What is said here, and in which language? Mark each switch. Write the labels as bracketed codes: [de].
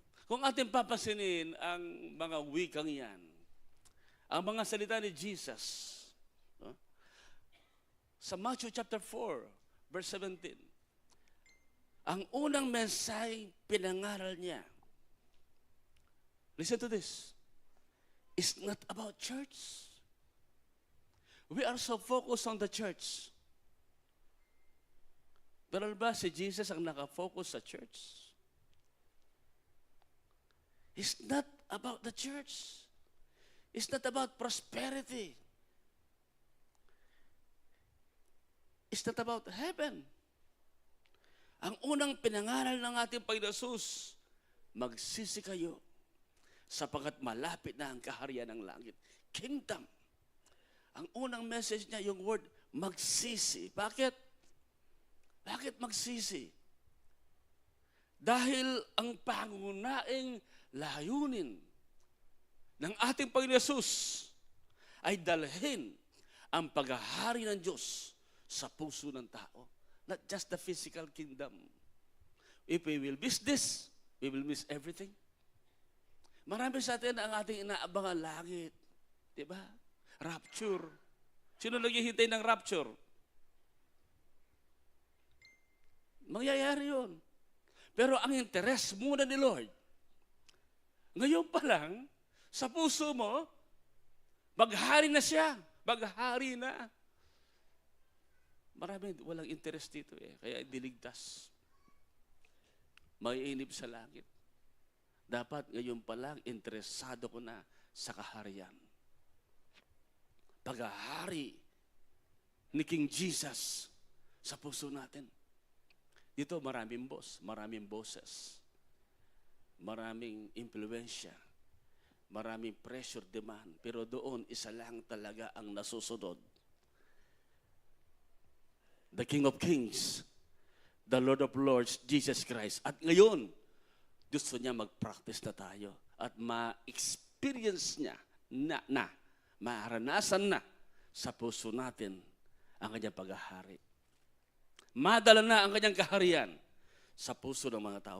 [tl] Kung ating papasinin ang mga wikang yan, ang mga salita ni Jesus, sa Matthew chapter 4, verse 17, ang unang mensahe pinangaral niya, [en] listen to this, it's not about church. We are so focused on the church. [tl] Pero ba si Jesus ang nakafocus sa church? [en] It's not about the church. It's not about prosperity. It's not about heaven. [tl] Ang unang pinangaral ng ating Panginoon Jesus, magsisi kayo sapagkat malapit na ang kaharian ng langit. Kingdom. Ang unang message niya, yung word, magsisi. Bakit? Bakit magsisi? Dahil ang pangunaing layunin ng ating Panginoon Jesus ay dalhin ang paghahari ng Diyos sa puso ng tao. [en] Not just the physical kingdom. If we will miss this, we will miss everything. [tl] Marami sa atin ang ating inaabangan langit. Di ba? Rapture. Sino naghihintay ng rapture? Mangyayari yun. Pero ang interes muna ni Lord, ngayon pa lang, sa puso mo, maghari na siya. Maghari na. Marami walang interest dito eh. Kaya diligtas. Maiinip sa langit. Dapat ngayon pa lang, interesado ko na sa kaharian. Paghahari ni King Jesus sa puso natin. Dito maraming boss, maraming bosses, maraming impluensya, maraming pressure demand. Pero doon, isa lang talaga ang nasusunod. [en] The King of Kings, the Lord of Lords, Jesus Christ. [tl] At ngayon, gusto niya mag-practice na tayo at ma-experience niya na maranasan na sa puso natin ang kanyang paghahari. Madala na ang kanyang kaharian sa puso ng mga tao.